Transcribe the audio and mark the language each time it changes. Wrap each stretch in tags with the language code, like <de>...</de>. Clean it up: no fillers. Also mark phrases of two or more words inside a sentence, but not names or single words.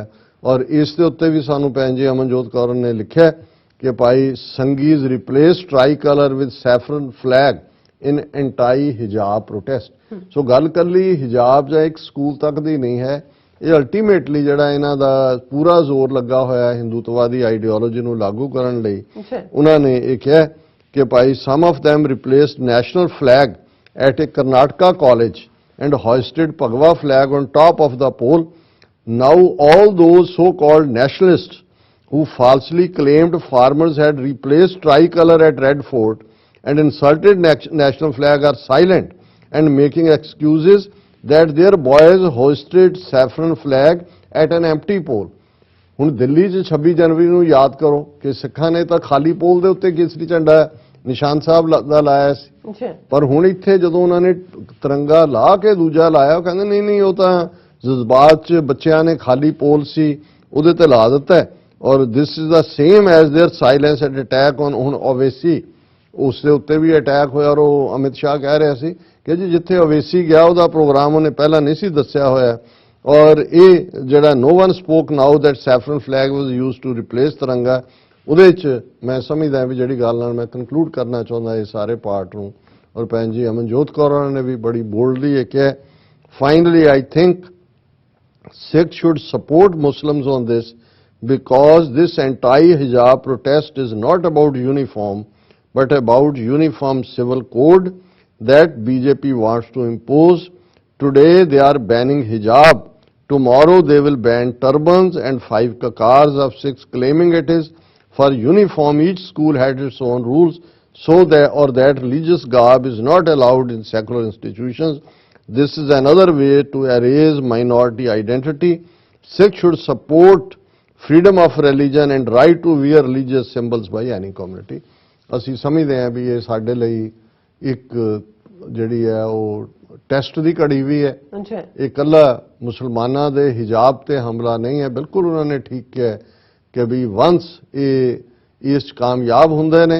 <pa>ਔਰ ਇਸ ਦੇ ਉੱਤੇ ਵੀ ਸਾਨੂੰ ਭੈਣ ਜੀ ਅਮਨਜੋਤ ਕੌਰ ਨੇ ਲਿਖਿਆ ਕਿ ਭਾਈ ਸੰਗੀਜ਼</pa> <en>replace tri color with saffron flag in anti hijab protest.</en> <pa>ਸੋ ਗੱਲ ਕੱਲੀ ਹਿਜਾਬ ਜਾਂ ਇੱਕ ਸਕੂਲ ਤੱਕ ਦੀ ਨਹੀਂ ਹੈ, ਇਹ ਅਲਟੀਮੇਟਲੀ ਜਿਹੜਾ ਇਹਨਾਂ ਦਾ ਪੂਰਾ ਜ਼ੋਰ ਲੱਗਾ ਹੋਇਆ ਹਿੰਦੂਤਵਾਦੀ ਆਈਡੀਓਲੋਜੀ ਨੂੰ ਲਾਗੂ ਕਰਨ ਲਈ। ਉਹਨਾਂ ਨੇ ਇਹ ਕਿਹਾ ਕਿ ਭਾਈ</pa> <en>some of them replaced national flag at a Karnataka college and hoisted Bhagwa flag on top of the pole. Now all those so-called nationalists who falsely claimed farmers had replaced tricolor at Red Fort and insulted national flag are silent and making excuses that their boys hoisted saffron flag at an empty pole.</en> <pa>ਹੁਣ ਦਿੱਲੀ 'ਚ 26 ਜਨਵਰੀ ਨੂੰ ਯਾਦ ਕਰੋ ਕਿ ਸਿੱਖਾਂ ਨੇ ਤਾਂ ਖਾਲੀ ਪੋਲ ਦੇ ਉੱਤੇ ਕੇਸਰੀ ਝੰਡਾ ਨਿਸ਼ਾਨ ਸਾਹਿਬ ਦਾ ਲਾਇਆ ਸੀ, ਪਰ ਹੁਣ ਇੱਥੇ ਜਦੋਂ ਉਹਨਾਂ ਨੇ ਤਿਰੰਗਾ ਲਾ ਕੇ ਦੂਜਾ ਲਾਇਆ ਉਹ ਕਹਿੰਦੇ ਨਹੀਂ ਨਹੀਂ ਉਹ ਤਾਂ ਜਜ਼ਬਾਤ 'ਚ ਬੱਚਿਆਂ ਨੇ ਖਾਲੀ ਪੋਲ ਸੀ ਉਹਦੇ ਤੇ ਲਾ ਦਿੱਤਾ ਔਰ</pa> <en>this is the same as their silence and attack on.</en> <pa>ਹੁਣ ਓਵੇਸੀ ਉਸ ਦੇ ਉੱਤੇ ਵੀ ਅਟੈਕ ਹੋਇਆ ਔਰ ਉਹ ਅਮਿਤ ਸ਼ਾਹ ਕਹਿ ਰਿਹਾ ਸੀ ਕਿ ਜੀ ਜਿੱਥੇ ਓਵੇਸੀ ਗਿਆ ਉਹਦਾ ਪ੍ਰੋਗਰਾਮ ਉਹਨੇ ਪਹਿਲਾਂ ਨਹੀਂ ਸੀ ਦੱਸਿਆ ਹੋਇਆ। ਔਰ ਇਹ ਜਿਹੜਾ</pa> <en>no one spoke now that saffron flag was used to replace</en> <pa>ਤਿਰੰਗਾ, ਉਹਦੇ 'ਚ ਮੈਂ ਸਮਝਦਾ ਵੀ ਜਿਹੜੀ ਗੱਲ ਨਾਲ ਮੈਂ ਕਨਕਲੂਡ ਕਰਨਾ ਚਾਹੁੰਦਾ ਇਹ ਸਾਰੇ ਪਾਰਟ ਨੂੰ। ਔਰ ਭੈਣ ਜੀ ਅਮਨਜੋਤ ਕੌਰ ਉਹਨਾਂ ਨੇ ਵੀ ਬੜੀ ਬੋਲਡਲੀ ਇਹ ਕਿਹਾ,</pa> <en>finally I think Sikhs should support Muslims on this because this anti-hijab protest is not about uniform but about uniform civil code that BJP wants to impose. Today they are banning hijab. Tomorrow they will ban turbans and 5 kakars of Sikhs claiming it is for uniform. Each school had its own rules so that religious garb is not allowed in secular institutions. This is another way to erase minority identity. Sikhs should support freedom of religion and right to wear religious symbols by any community.</en> <pa>ਅਸੀਂ ਸਮਝਦੇ ਹਾਂ ਵੀ ਇਹ ਸਾਡੇ ਲਈ ਇੱਕ ਜਿਹੜੀ ਹੈ ਉਹ ਟੈਸਟ ਦੀ ਘੜੀ ਵੀ ਹੈ। ਇਹ ਇਕੱਲਾ ਮੁਸਲਮਾਨਾਂ ਦੇ ਹਿਜਾਬ ਤੇ ਹਮਲਾ ਨਹੀਂ ਹੈ, ਬਿਲਕੁਲ ਉਹਨਾਂ ਨੇ ਠੀਕ ਕਿਹਾ ਕਿ ਵੀ ਵੰਸ ਇਹ ਇਸ 'ਚ ਕਾਮਯਾਬ ਹੁੰਦੇ ਨੇ।</pa>